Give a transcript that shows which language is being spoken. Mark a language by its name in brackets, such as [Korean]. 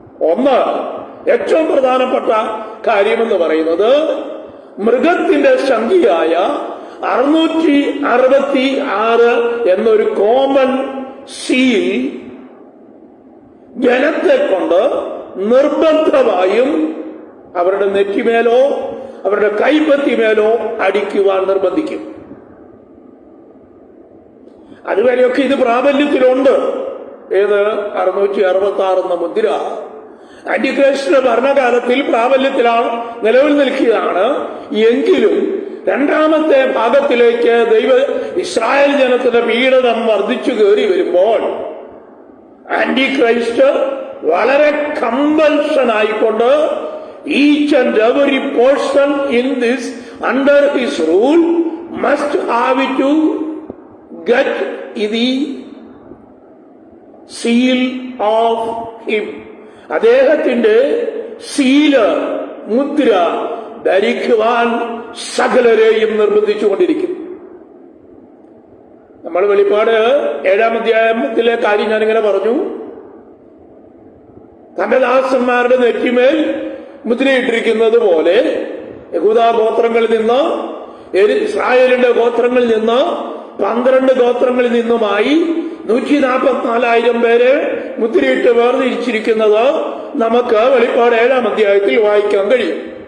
[Malayalam] ഒന്ന്, ഏറ്റവും പ്രധാനപ്പെട്ട കാര്യമെന്ന് പറയുന്നത് മൃഗത്തിന്റെ സംഖ്യയായ 666 എന്നൊരു കോമൺ സീൽ ജനത്തെ കൊണ്ട് നിർബന്ധമായും അവരുടെ നെറ്റിമേലോ അവരുടെ കൈപ്പത്തിമേലോ അടിക്കുവാൻ നിർബന്ധിക്കും. അതുവരെയൊക്കെ ഇത് പ്രാബല്യത്തിലുണ്ട്. ഏത് 666 മുദ്ര ആന്റിക്രൈസ്റ്റിന്റെ ഭരണകാലത്തിൽ പ്രാബല്യത്തിലാണ്, നിലവിൽ നിൽക്കുകയാണ്. എങ്കിലും രണ്ടാമത്തെ ഭാഗത്തിലേക്ക് ഇസ്രായേൽ ജനത്തിന്റെ പീഡനം വർദ്ധിച്ചു കയറി വരുമ്പോൾ ആന്റിക്രൈസ്റ്റ് വളരെ കമ്പൽഷൻ ആയിക്കൊണ്ട് [English] each and every person in this under his rule must have to get the seal of him. [Malayalam] അദ്ദേഹത്തിന്റെ സീല്, മുദ്ര ധരിക്കുവാൻ സകലരെയും നിർബന്ധിച്ചുകൊണ്ടിരിക്കും. നമ്മൾ വെളിപ്പാട് 7-ാം അധ്യായത്തിലെ കാര്യം ഞാനിങ്ങനെ പറഞ്ഞു. തന്റെ ദാസന്മാരുടെ നെറ്റിമേൽ മുദ്രയിട്ടിരിക്കുന്നത് പോലെ യഹൂദാ ഗോത്രങ്ങളിൽ നിന്ന്, ഇസ്രായേലിന്റെ ഗോത്രങ്ങളിൽ നിന്ന്, 12 ഗോത്രങ്ങളിൽ നിന്നുമായി 144,000 പേരെ മുദ്രയിട്ട് വേർതിരിച്ചിരിക്കുന്നത് നമുക്ക് വെളിപ്പാട് 7-ാം അധ്യായത്തിൽ വായിക്കാൻ കഴിയും.